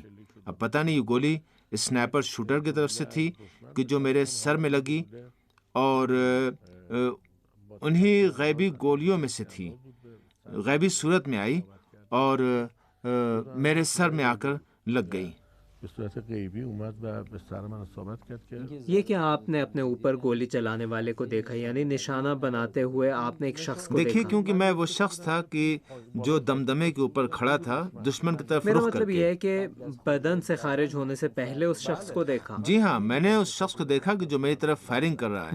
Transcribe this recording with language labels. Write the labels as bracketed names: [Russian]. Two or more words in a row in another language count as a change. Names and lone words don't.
[Urdu] اب پتہ نہیں یہ گولی اسنائپر شوٹر کی طرف سے تھی کہ جو میرے سر میں لگی، اور انہی غیبی گولیوں میں سے تھی، غیبی صورت میں آئی اور میرے سر میں آ کر لگ گئی۔ [Persian] به صورت غیبی اومد و به سر من اصابت کرد که [Urdu] یہ کہ آپ نے اپنے اوپر گولی چلانے والے کو دیکھا، یعنی نشانہ بناتے ہوئے آپ نے ایک شخص کو دیکھیے دیکھا۔ کیونکہ میں وہ شخص تھا کہ جو دمدمے کے اوپر کھڑا تھا دشمن کی طرف میرا رخ کر مطلب یہ کے۔ ہے کہ بدن سے خارج ہونے سے پہلے اس شخص کو دیکھا۔ جی ہاں، میں نے اس شخص کو دیکھا کہ جو میری طرف فائرنگ کر رہا ہے۔